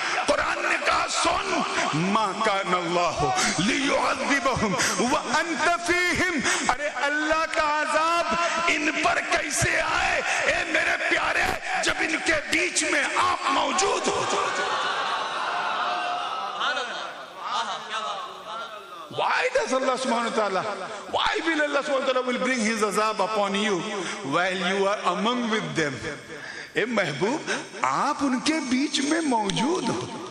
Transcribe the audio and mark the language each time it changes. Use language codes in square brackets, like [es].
[ur] قرآن نے کہا, سن, [ar] ما کان اللہ لیعذبہم وانت فیہم. [ur] ارے اللہ کا عذاب ان پر کیسے آئے اے میرے پیارے, جب ان کے بیچ میں آپ موجود ہو. [en] Why does Allah subhanahu wa ta'ala, why will Allah subhanahu wa ta'ala will bring his azab upon you while you are among with them? [ur] اے محبوب, آپ ان کے بیچ میں موجود ہو,